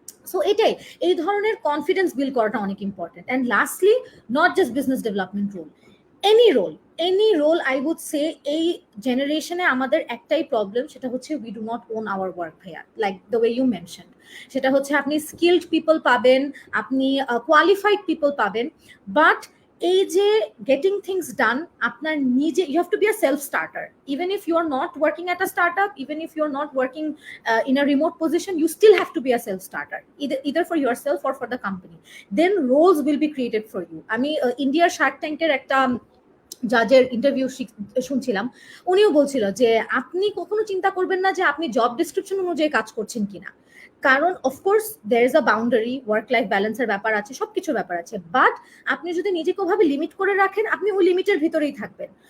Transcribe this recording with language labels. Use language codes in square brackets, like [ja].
[bn] So এটাই, এই ধরনের কনফিডেন্স বিল্ড করাটা অনেক important. And lastly, not just business development role, any role I would say, এই জেনারেশনে আমাদের একটাই প্রবলেম, সেটা হচ্ছে [en] We do not own our work ভাইয়া, like the way you mention. [bn] সেটা হচ্ছে আপনি স্কিলড পিপল পাবেন, আপনি কোয়ালিফাইড পিপল পাবেন, বাট এই যে গেটিং থিংস ডান, আপনার নিজে, [en] You have to be a self starter. Even if you are not working at a startup, even if you are not working in a remote position, you still have to be a self-starter, either for yourself or for the company. Then roles will be created for you. [bn] আমি ইন্ডিয়ার Shark ট্যাঙ্কের একটা জাজের interview শুনছিলাম, উনিও বলছিল যে আপনি কখনো চিন্তা করবেন না যে আপনি জব ডিসক্রিপশন অনুযায়ী কাজ করছেন কিনা, কারণ of course there is a boundary, work life ব্যালেন্সের ব্যাপার আছে, সবকিছুর ব্যাপার আছে, বাট আপনি যদি নিজেকে ওভাবে লিমিট করে রাখেন, আপনি ওই লিমিটের ভিতরেই থাকবেন।